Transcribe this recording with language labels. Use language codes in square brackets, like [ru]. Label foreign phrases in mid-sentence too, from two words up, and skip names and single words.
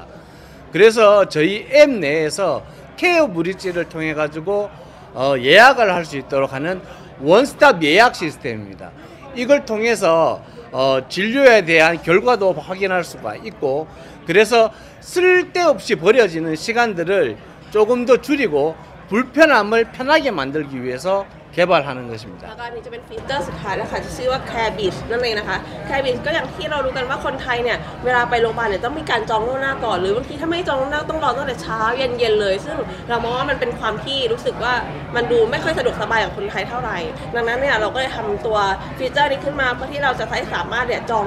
[ko] 그래서 저희 앱 내에서 케어 브릿지를 통해 가지고 예약을 할 수 있도록 하는 원스톱 예약 시스템입니다. 이걸 통해서 진료에 대한 결과도 확인할 수가 있고 그래서 쓸데없이 버려지는 시간들을 조금 더 줄이고 불편함을 편하게 만들기 위해서 개발하는 [th] แล้ว [ko] 것입니다. [th] ก็อันนี้จะเป็นฟีเจอร์สุดท้ายแล้วค่ะที่ชื่อว่า Care Beach นั่นเองนะคะ Care Beach ก็อย่างที่เรารู้กันว่าคนไทยเนี่ยเวลาไปโรงพยาบาลเนี่ยต้องมีการจองล่วงหน้าก่อนหรือบางทีถ้าไม่จองล่วงหน้าต้องรอตั้งแต่เช้าเย็นๆเลยซึ่งเรามอง ว่ามันเป็นความที่รู้สึกว่ามันดูไม่ค่อยสะดวกสบายกับคนไทยเท่าไหร่ดังนั้นเนี่ยเราก็เลยทำตัวฟีเจอร์นี้ขึ้นมาเพื่อที่เราจะสามารถเนี่ยจอง